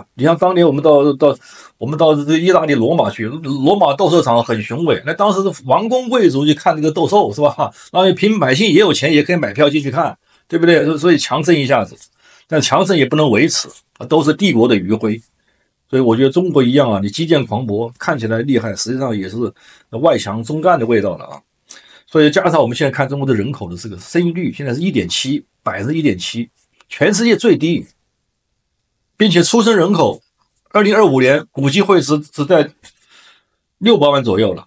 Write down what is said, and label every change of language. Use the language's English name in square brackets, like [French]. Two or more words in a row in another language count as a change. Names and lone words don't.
[Chinese] 你像當年我們到這個意大利羅馬去，羅馬鬥獸場很雄偉，那當時是王公貴族去看這個鬥獸，是吧？然後平民百姓也有錢，也可以買票進去看。對不對？所以強盛一下子，但強盛也不能維持，都是帝國的餘暉。所以我覺得中國一樣啊，你基建狂魔看起來厲害，實際上也是外強中幹的味道了啊。所以加上我們現在看中國的人口的這個生育率，現在是1.7%，全世界最低，並且出生人口2025年估計會只在600萬左右了。